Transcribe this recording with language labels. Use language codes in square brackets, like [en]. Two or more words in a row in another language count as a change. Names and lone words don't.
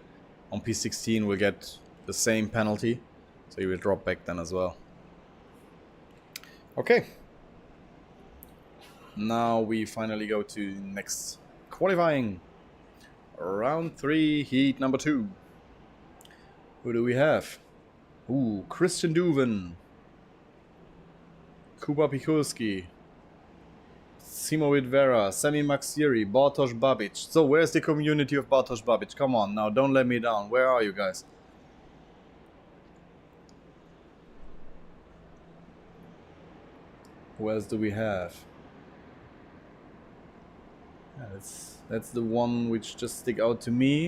[en] On P16 will get the same penalty, so he will drop back then as well. Okay. Now we finally go to next qualifying. Round 3, heat number 2. Who do we have? Ooh, Christian Duven, Kuba Pikulski, Simo Vidvera, Sami Maxieri, Bartosz Babic. So where's the community of Bartosz Babic? Come on now, don't let me down. Where are you guys? Who else do we have? Yeah, that's the one which just stick out to me.